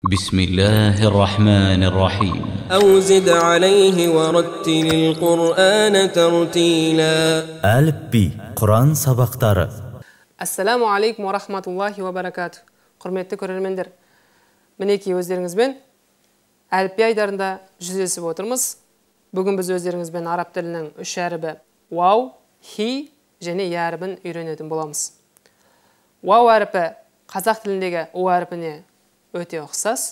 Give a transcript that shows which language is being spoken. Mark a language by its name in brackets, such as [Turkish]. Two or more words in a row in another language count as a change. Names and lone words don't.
[Arabic] بسم الله الرحمن الرحيم أو زد عليه ورتل القرآن ترتيلا. [Kazakh] Әліпби, Құран сабақтары. [Arabic] السلام عليكم ورحمة الله وبركاته. [Kazakh] Құрметті көрермендер, мінекей өздеріңізбен әліпби айдарында жүздесіп отырмыз. Бүгін біз өздеріңізбен араб тілінің үш әрібі вау, хи және я әрібін үйренетін боламыз. Вау әріпі қазақ тіліндегі у әріпіне өте ұқсас.